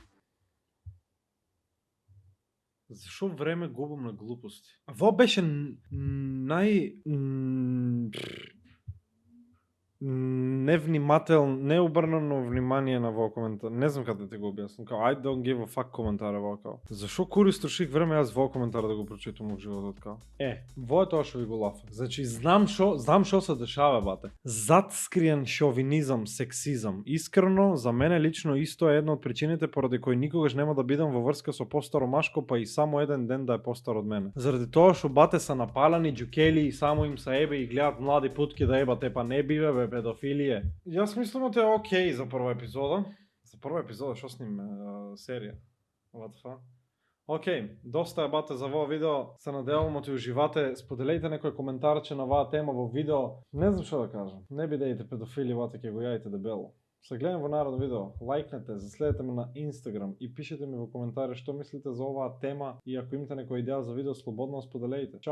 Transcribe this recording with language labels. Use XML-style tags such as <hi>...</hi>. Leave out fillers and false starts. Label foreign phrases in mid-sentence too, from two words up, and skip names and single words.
<mk>Зашо време губам на глупости? Во беше необрнано внимание на во коментар. Не знам како да ти го објаснам.</mk> <en>Као I don't give a fuck</en> <mk>коментар као. Зашо кури строших време јас во коментар да го прочитам во животот као? Во е тоа што ви го лафа. Значи знам што се дешава, бате. Затскриен шовинизам, сексизам. Искрено за мене лично исто е една од причините поради кои никогаш нема да бидам во врска со постаро машко, па и само еден ден да е постар од мене. Заради тоа што бате се напалани џукели и само им се ебе и гледат млади путки да ебате, па не биве бе педофилија. Јас мислам дека е окей за прва епизода. За прва епизода што сним серија.</mk> <en>What the fuck?</en> <mk>Окей, доста е бате за во видео. Се надевам да уживате. Споделете некој коментарче на оваа тема во видео. Не знам што да кажам. Не бидејте педофили, бате, ќе го јајте дебело. Се гледам во наредно видео. Лајкнете, заследете ме на Инстаграм и пишете ми во коментари што мислите за оваа тема и ако имате некоја идеја за видео, слободно споделете.</mk>